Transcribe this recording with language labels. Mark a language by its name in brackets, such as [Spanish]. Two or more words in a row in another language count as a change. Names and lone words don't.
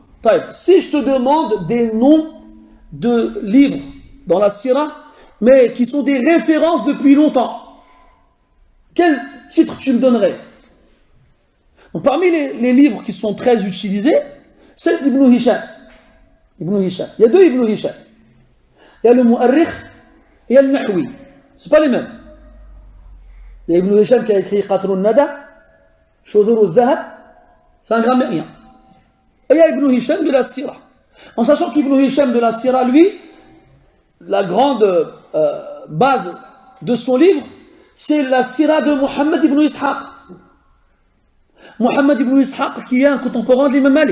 [French] Si je te demande des noms de livres dans la Sira, mais qui sont des références depuis longtemps, quel titre tu me donnerais? Donc, parmi les livres qui sont très utilisés, c'est d'Ibn Hisham. Ibn Hisham. Il y a deux Ibn Hisham. Il y a le Mu'arrikh et il y a le Nahwi. C'est pas les mêmes. Il y a Ibn Hisham qui a écrit Qatr al-Nada, Shudhur al-Dhahab, c'est un grammairien. Et il y a Ibn Hisham de la Sira. En sachant qu'Ibn Hisham de la Sira, lui, la grande base de son livre, c'est la Sira de Muhammad ibn Ishaq. Muhammad ibn Ishaq qui est un contemporain de l'imam Malik.